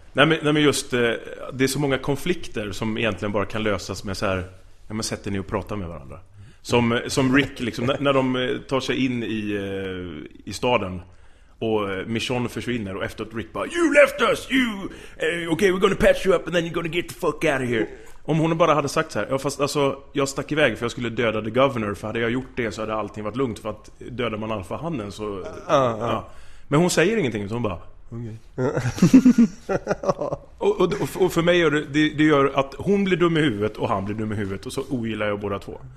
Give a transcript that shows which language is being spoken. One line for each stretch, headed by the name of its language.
Swedish: Nej, men just, det är så många konflikter som egentligen bara kan lösas med så här: "Ja, men sätter ni och pratar med varandra." Som Rick liksom, när de tar sig in i staden och Michonne försvinner, och efteråt Rick bara:
English: "You left us, you! Okay, we're gonna patch you up and then you're gonna get the fuck out of here."
Swedish: Om hon bara hade sagt så här: "Ja, fast alltså, jag stack iväg för jag skulle döda the governor, för hade jag gjort det så hade allting varit lugnt, för att döda man alfa handen så..." Men hon säger ingenting, så hon bara: "Okay." och för mig gör det gör att hon blir dum i huvudet och han blir dum i huvudet, och så ogillar jag båda två.